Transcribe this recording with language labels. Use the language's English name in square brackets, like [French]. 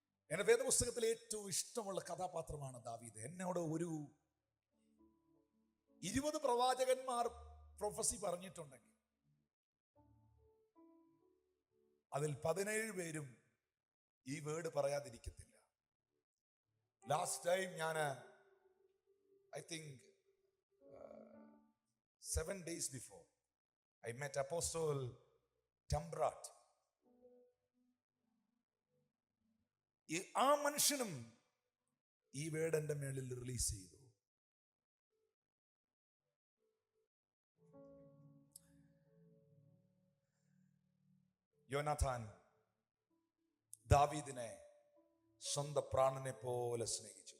[Malayalam] എന്റെ വേദപുസ്തകത്തിലെ ഏറ്റവും ഇഷ്ടമുള്ള കഥാപാത്രമാണ് ദാവീദ്. എന്നോട് ഒരു 20 പ്രവാചകന്മാർ പ്രൊഫസി പറഞ്ഞിട്ടുണ്ടെങ്കിൽ അതിൽ 17 പേരും ഈ വേർഡ് പറയാതിരിക്കത്തില്ല. [English] Last time ഞാൻ I think 7 days before I met Apostle Tambrat. [Malayalam] ആ മനുഷ്യനും ഈ വേർഡ് എന്റെ മേളിൽ റിലീസ് ചെയ്തു. യോനാഥാൻ ദാവീദിനെ സ്വന്തം പ്രാണനെ പോലെ സ്നേഹിച്ചു.